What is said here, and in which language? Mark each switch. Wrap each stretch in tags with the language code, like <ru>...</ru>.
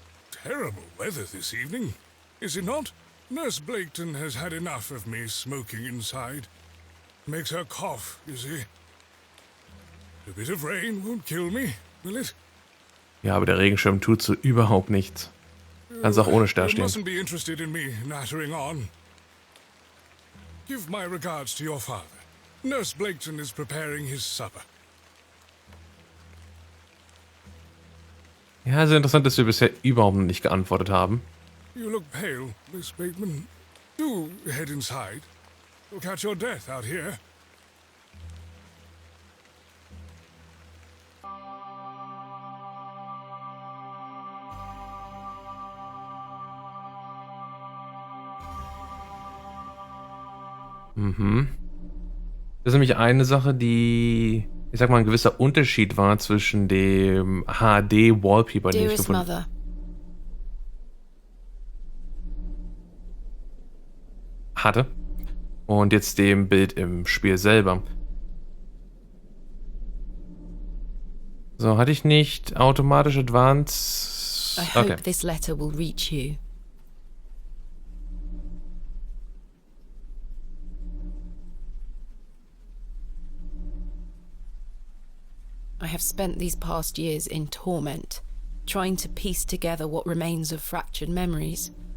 <en>Terrible weather this evening, is it not? Nurse Blaketon has had enough of me smoking inside. Makes her cough, you see. A bit of rain won't kill me, will it?</en> <de>Ja, aber der Regenschirm tut so überhaupt nichts. Kannst auch ohne da</de> <en>You</en> <de>stehen.</de> <en>mustn't be interested in me nattering on. Give my regards to your father. Nurse Blaketon is preparing his supper.</en> <de>Ja, sehr interessant, dass wir bisher überhaupt nicht geantwortet haben.</de> <en>You look pale, Miss Bateman. Do head inside. You'll catch your death out here. Mhm.</en> <de>Das ist nämlich eine Sache, die, ich sag mal, ein gewisser Unterschied war zwischen dem HD-Wallpaper, den ich gefunden habe. Hatte. Und jetzt dem Bild im Spiel selber. So, hatte ich nicht automatisch Advance?</de> <en>I hope this letter will reach you. I have spent these past years in torment, trying to piece together what remains of fractured memories.</en>